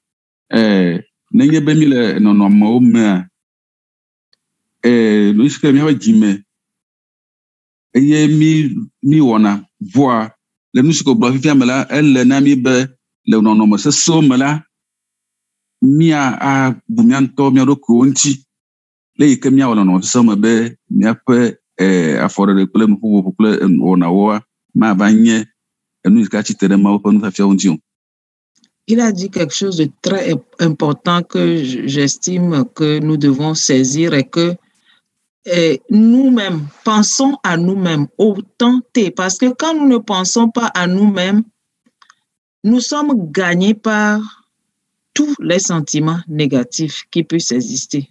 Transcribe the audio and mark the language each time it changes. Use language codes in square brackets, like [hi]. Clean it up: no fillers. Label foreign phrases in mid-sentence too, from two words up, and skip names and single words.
[ee] Nenye be mi le nɔnɔmewo mea, nu si ke miaƒe dzime eye mi wɔna vɔa le nu si ko gblɔ fifia me la, ele na mi be le nɔnɔme sesẽwo me la, abu mia ŋutɔ mia ɖokuiwo ŋuti le yi ke miawɔ nɔnɔme sesẽwo me be miaƒe afɔɖeɖe kple nuƒoƒo kple wɔnawoa mava nye enu si ke atsi te ɖe Mawu ƒe nufiafiawo ŋuti o. [fr] Il a dit quelque chose de très important que j'estime que nous devons saisir et que nous-mêmes, pensons à nous-mêmes autant parce que quand nous ne pensons pas à nous-mêmes, nous sommes gagnés par tous les sentiments négatifs qui puissent exister.